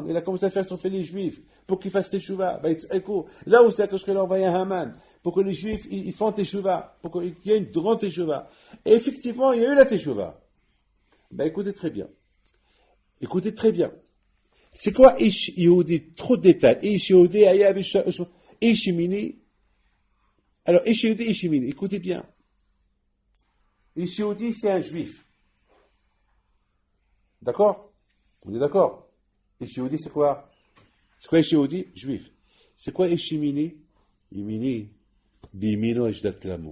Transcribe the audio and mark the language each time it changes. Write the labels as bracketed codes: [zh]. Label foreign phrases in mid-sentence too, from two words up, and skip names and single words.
[fr] Il a commencé à faire souffrir les Juifs pour qu'ils fassent teshuva. Là où c'est que je leur envoyé un Haman, pour que les Juifs ils font teshuva, pour qu'il y ait une grande teshuva. Et effectivement, il y a eu la teshuva. Écoutez très bien. C'est quoi [he] איש יהודי? [fr] Trop de détails. [he] איש יהודי, איש ימיני. Alors, איש יהודי, איש ימיני. [fr] Écoutez bien. [he] איש יהודי, [fr] c'est un juif. D'accord? On est d'accord? [he] איש יהודי, [fr] c'est quoi? C'est quoi [he] איש יהודי? [fr] Juif. C'est quoi [he] איש ימיני? ימיני, בימינו אשדת למו.